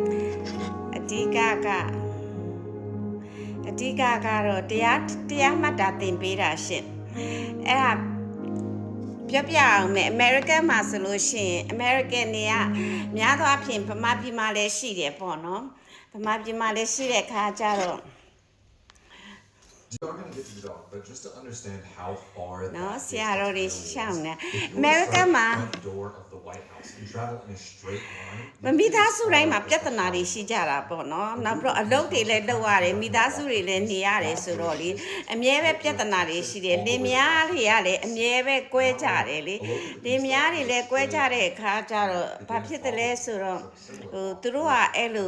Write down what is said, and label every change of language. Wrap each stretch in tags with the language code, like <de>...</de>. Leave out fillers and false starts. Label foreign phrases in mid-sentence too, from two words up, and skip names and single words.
<my>တရားမှတ်တာသင်ပေးတာရှင်အဲ့ဒါပြောပြအောင်မယ်အမေရိကန်မှာဆိုလို့ရှိရင်အမေရိကန်တွေကများသောအားဖြင့်ဗမာပြည်မှာလည်းရှိတယ်ပေါ့နော်ဗမာပြည်မှာလည်းရှိတဲ့ခါကျတော့</my> <en>You are going to get to the dog, but just to understand how far no, that see, I already shown that. America Ma. The door of the White House and travel in a straight line.</en> <my>မိသားစုတိုင်းမှာပြဿနာတွေရှိကြတာပေါ့နော်နောက်ပြီးတော့အလုပ်တွေလည်းလုပ်ရတယ်မိသားစုတွေလည်းနေရတယ်ဆိုတော့လေအမြဲပဲပြဿနာတွေရှိတယ်လင်မယားတွေက လည်းအမြဲပဲကွဲကြတယ်လေလင်မယားတွေလည်းကွဲကြတဲ့အခါကျတော့ဘာဖြစ်တယ်လဲဆိုတော့သူတို့ကအဲ့လို</my>